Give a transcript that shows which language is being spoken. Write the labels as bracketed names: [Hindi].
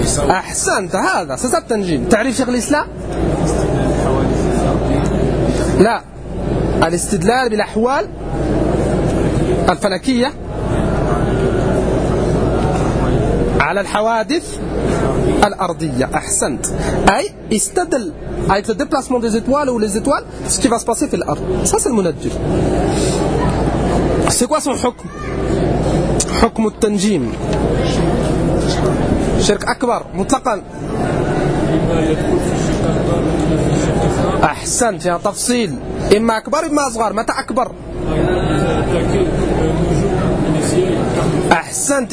[Arabic] أحسنت. هذا سيسا التنجيم. تعريف شغل الإسلام؟ لا الاستدلال بالأحوال الفلكية على الحوادث الأرضية. أحسنت. [French] أي استدل avec le déplacement des étoiles ou les étoiles ce qui va se passer sur la terre. Ça c'est le munajjil. C'est quoi son حكم؟ [Arabic] حكم التنجيم. شرك أكبر مطلقا. أحسنت. يعني تفصيل. إما أكبر إما أصغر. متى أكبر؟ أحسنت.